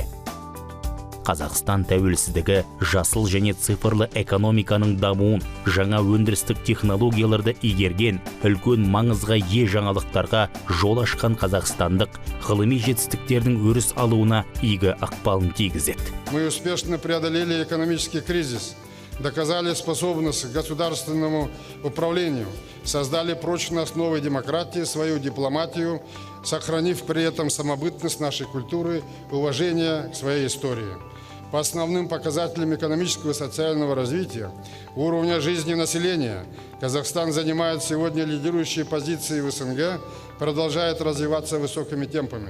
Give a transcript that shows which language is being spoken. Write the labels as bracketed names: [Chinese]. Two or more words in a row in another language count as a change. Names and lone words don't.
[Kazakh] Қазақстан тәуелсіздігі жасыл және цифрлы экономиканың дамуын, жаңа өндірістік технологияларды игерген, үлкен маңызға ие жаңалықтарға жол ашқан қазақстандық ғылыми жетістіктердің өріс алуына игі ықпалын тигізеді. [Russian] Мы успешно преодолели экономический кризис, доказали способность к государственному управлению, создали прочные основы демократии, свою дипломатию, сохранив при этом самобытность нашей культуры, уважение к своей истории. По основным показателям экономического и социального развития, уровня жизни населения, Казахстан занимает сегодня лидирующие позиции в СНГ, продолжает развиваться высокими темпами.